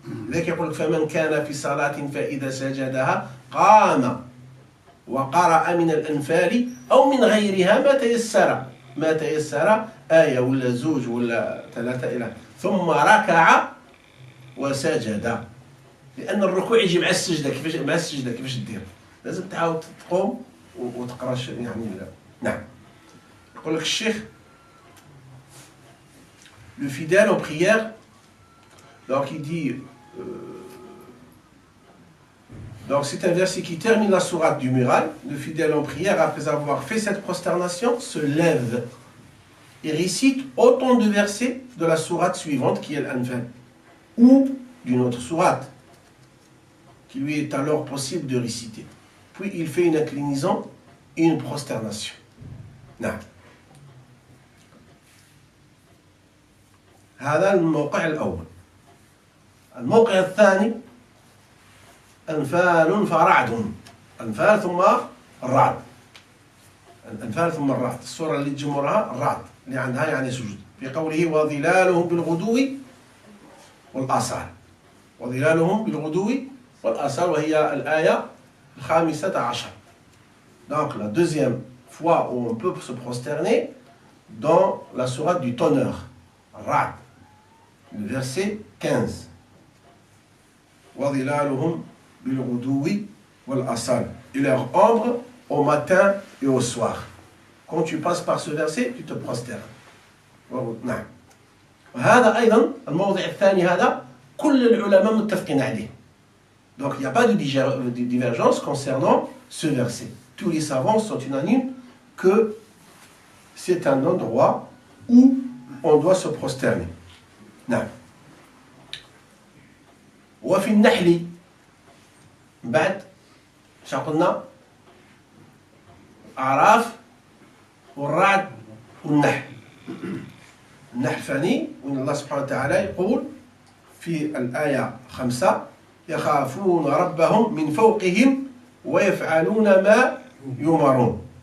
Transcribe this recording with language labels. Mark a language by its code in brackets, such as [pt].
[ar] لذلك يقول لك فمن كان في صلاة فإذا سجدها قام وقرأ من الأنفال أو من غيرها ما تيسر آية ولا زوج ولا ثلاثة إلى، ثم ركع وسجد، لأن الركوع يجي مع السجدة. كيفاش تدير؟ لازم تعاود تقوم وتقرأ يعني. نعم. يقول لك الشيخ [fr] le fidèle en prière, donc il dit donc c'est un verset qui termine la sourate du Muraille. Le fidèle en prière, après avoir fait cette prosternation, se lève et récite autant de versets de la sourate suivante qui est l'Anfal, ou d'une autre sourate qui lui est alors possible de réciter. Puis il fait une inclinaison et une prosternation. [ar] نعم. هذا الموقع الأول. الموقع الثاني أنفال فرعد، أنفال ثم الرعد، الأنفال ثم الرعد. السورة اللي تجمرها الرعد اللي عندها يعني سجود، في قوله وظلالهم بالغدو والآصال، وظلالهم بالغدو والآصال، وهي الآية 15. [fr] Donc la deuxième fois où on peut se prosterner dans la sourate du Tonnerre, Ra'd, le verset 15. [ar] وَظِلَالُهُمْ بِالْغُدُوِّ وَالْأَصَالِ, [fr] et leur ombre au matin et au soir. Quand tu passes par ce verset, tu te prosternes. [ar] نعم. وهذا أيضا الموضع الثاني هذا كل العلماء متفقين عليه. [fr] Donc il n'y a pas de divergence concernant ce verset. Tous les savants sont unanimes que c'est un endroit où on doit se prosterner. [ar] نعم. وفي النحل بعد شو قلنا؟ أعراف والرعد والنحل. النحل فاني وإن الله سبحانه وتعالى يقول في الآية 5 يخافون ربهم من فوقهم ويفعلون ما يؤمرون.